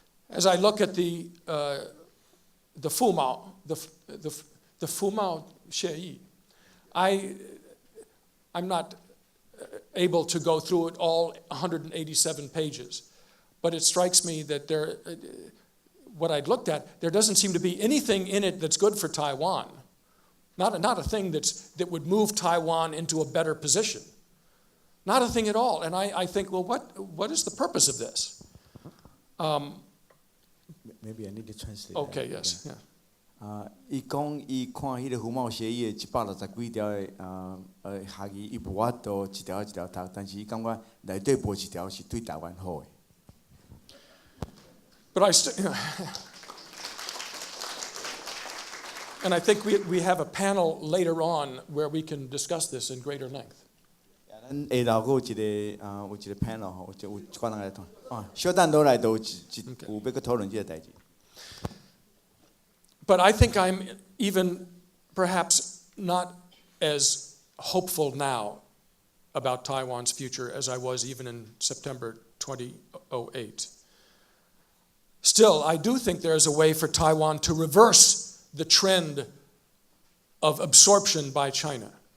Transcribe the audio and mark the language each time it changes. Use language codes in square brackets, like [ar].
[en] As I look at the Fu-Mao, the Fu-Mao Xie, I'm not able to go through it all 187 pages, but it strikes me that what I'd looked at, there doesn't seem to be anything in it that's good for Taiwan. Not a thing that would move Taiwan into a better position. Not a thing at all. And I think, well, what is the purpose of this? Maybe I need to translate. Okay, yes. Yeah. [nan] 伊讲伊看迄个服贸协议的160几条的协议，伊无法度一条一条读，但是伊感觉内底无一条是对台湾好的。 [en] But and I think we have a panel later on where we can discuss this in greater length. [nan] 咱下头有一个 panel 吼，有一寡人来谈。小等倒来有要去讨论这个代志。 [en] But I think I'm even perhaps not as hopeful now about Taiwan's future as I was even in September 2008. Still, I do think there is a way for Taiwan to reverse the trend of absorption by China.